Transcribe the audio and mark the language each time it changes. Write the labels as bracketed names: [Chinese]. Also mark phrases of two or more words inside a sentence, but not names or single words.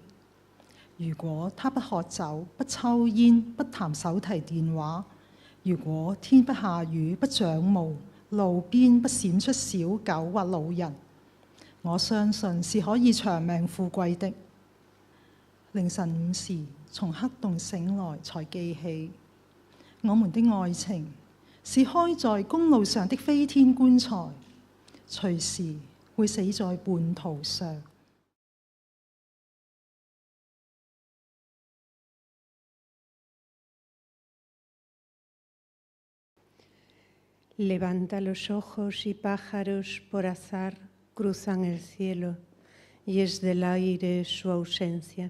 [Chinese] 如果他不喝酒、不抽煙、不談手提電話，如果天不下雨、不長霧，路邊不閃出小狗或老人，我相信是可以長命富貴的。凌晨5時從黑洞醒來才記起，我們的愛情是開在公路上的飛天棺材，隨時會死在半途上。 [Spanish] Levanta los ojos y pájaros por azar cruzan el cielo y es del aire su ausencia.